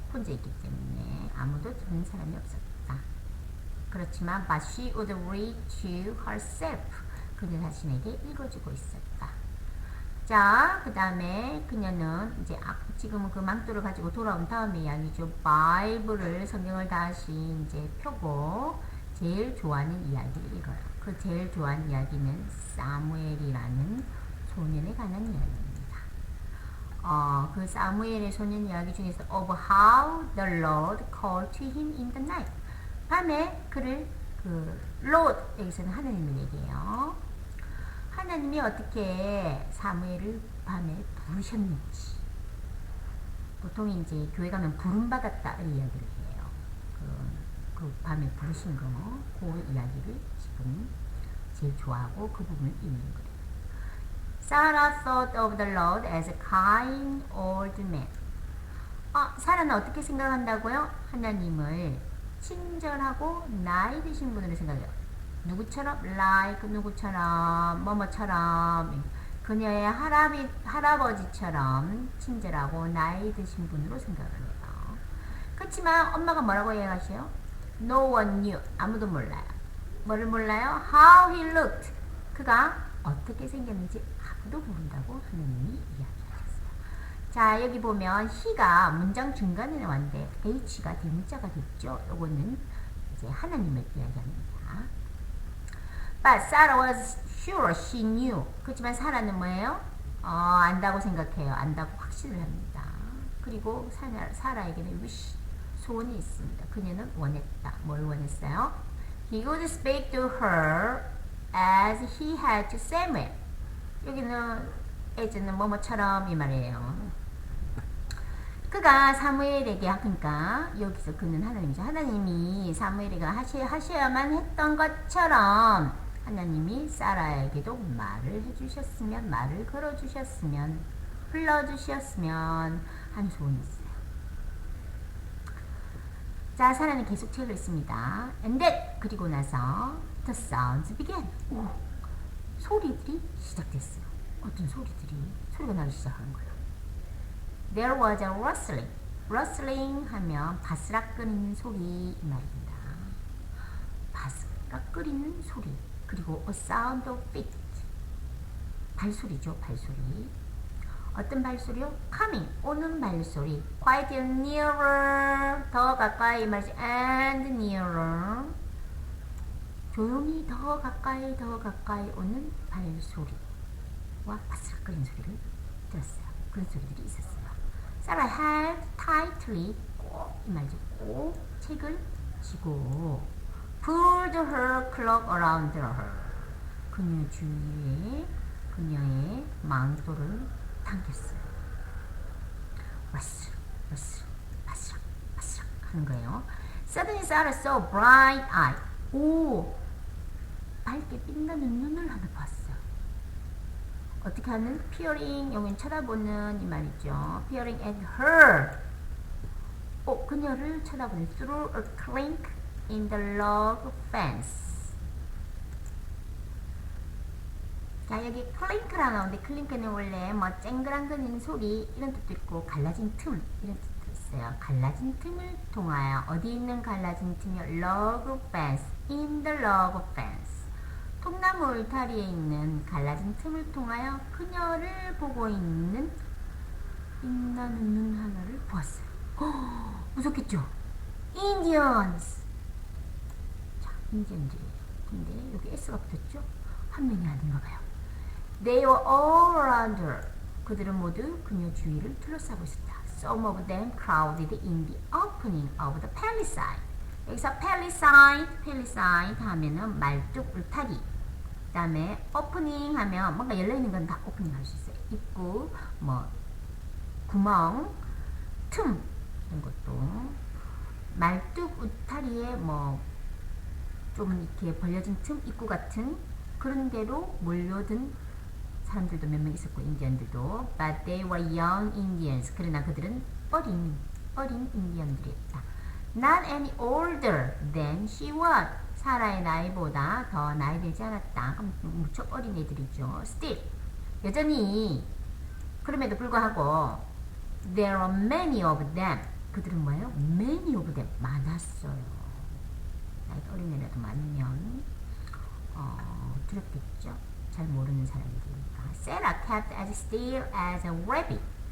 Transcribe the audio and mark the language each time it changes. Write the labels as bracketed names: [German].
[Korean] 혼자 있기 때문에 아무도 듣는 사람이 없었다. 그렇지만 [English] but she would read to herself. [Korean] 그녀 자신에게 읽어주고 있었다. 자, 그 다음에 그녀는 이제 지금은 그 망토를 가지고 돌아온 다음에 이야기죠. 바이블을 성경을 다시 이제 펴고 제일 좋아하는 이야기를 읽어요. 그 제일 좋아하는 이야기는 사무엘이라는 소년에 관한 이야기입니다. 그 사무엘의 소년 이야기 중에서 [English] of how the Lord called to him in the night. [Korean] 밤에 그를 Lord 여기서는 하나님을 얘기해요. 하나님이 어떻게 사무엘을 밤에 부르셨는지. 보통 이제 교회 가면 부름받았다 이 이야기를 해요. 그 밤에 부르신 거, 그 이야기를 지금 제일 좋아하고 그 부분을 읽는 거예요. [English] Sarah thought of the Lord as a kind old man. [Korean] 사라는 어떻게 생각한다고요? 하나님을 친절하고 나이 드신 분으로 생각해요. 누구처럼? like 누구처럼, 뭐뭐처럼. 그녀의 할아버지처럼 친절하고 나이 드신 분으로 생각을 해요. 그렇지만 엄마가 뭐라고 얘기하셔요? [English] No one knew. [Korean] 아무도 몰라요. 뭐를 몰라요? [English] How he looked. [Korean] 그가 어떻게 생겼는지 아무도 모른다고 하느님이 이야기하셨어요. 자, 여기 보면 he가 문장 중간에 나왔는데 h가 대문자가 됐죠. 요거는 이제 하나님을 이야기합니다. [English] But Sarah was sure she knew. [Korean] 그렇지만 사라는 뭐예요? 안다고 생각해요. 안다고 확신을 합니다. 그리고 사라에게는 wish 소원이 있습니다. 그녀는 원했다. 뭘 원했어요? [English] He would speak to her as he had to Samuel. [Korean] 여기는 as는 뭐뭐처럼 이 말이에요. 그가 사무엘에게 그러니까 여기서 그는 하나님이죠. 하나님이 사무엘에게 하셔야만 했던 것처럼 하나님이 사라에게도 말을 해주셨으면, 말을 걸어주셨으면, 흘러주셨으면 하는 소원이 있어요. 자, 사라는 계속 책을 읽습니다. [English] And then, [Korean] 그리고 나서 [English] the sounds began. [Korean] 소리들이 시작됐어요. 어떤 소리가 나기 시작하는 거예요. [English] There was a rustling. [Korean] rustling 하면 바스락거리는 소리 이 말입니다. 바스락거리는 소리. 그리고 [English] a sound of feet. [Korean] 발소리죠, 발소리. 어떤 발소리요? coming, 오는 발소리. [English] quite nearer, [Korean] 더 가까이 말이지. [English] and nearer, [Korean] 조용히 더 가까이 오는 발소리. 소리와 바스락거리는 소리를 들었어요. 그런 소리들이 있었어요. [English] Sarah held tightly, [Korean] 꼭 이 말이죠. 꼭 책을 쥐고 [English] pulled her cloak around her. [Korean] 그녀 주위에 그녀의 망토를 당겼어요. 와스락 와스락 바스락 바스락 하는 거예요. [English] Suddenly Sarah saw bright eye. [Korean] 오, 밝게 빛나는 눈을 하나 봤어요. 어떻게 하는? peering, 여기는 쳐다보는 이 말이죠. [English] peering at her. [Korean] 그녀를 쳐다보는 [English] through a clink in the log fence. [Korean] 자, 여기 클링크라 나오는데 클링크는 원래 뭐 쨍그랑거리는 소리 이런 뜻도 있고 갈라진 틈 이런 뜻도 있어요. 갈라진 틈을 통하여 어디 있는 갈라진 틈이요? [English] log fence, in the log fence. [Korean] 통나무 울타리에 있는 갈라진 틈을 통하여 그녀를 보고 있는 빛나는 눈 하나를 보았어요. 무섭겠죠? Indians. 자, 인디언들이에요. 근데 여기 S가 붙었죠? 한 명이 아닌가 봐요. [English] They were all around her. [Korean] 그들은 모두 그녀 주위를 둘러싸고 있었다. [English] Some of them crowded in the opening of the palisade. [Korean] 여기서 palisade 하면은 말뚝 울타리. 그 다음에 opening 하면 뭔가 열려있는 건 다 opening 할 수 있어요. 입구, 뭐 구멍, 틈 이런 것도 말뚝 울타리에 뭐 좀 이렇게 벌려진 틈, 입구 같은 그런 데로 몰려든 사람들도 몇 명 있었고 인디언들도 [English] but they were young Indians. [Korean] 그러나 그들은 어린 인디언들이었다. [English] Not any older than she was. [Korean] 사라의 나이보다 더 나이 들지 않았다. 그럼 무척 어린 애들이죠. [English] Still [Korean] 여전히 그럼에도 불구하고 [English] there are many of them. [Korean] 그들은 뭐예요? [English] many of them [Korean] 많았어요. 나이가 어린 애라도 많으면 두렵겠죠. 잘 모르는 사람들이니까. [English] Sarah kept as still as a rabbit.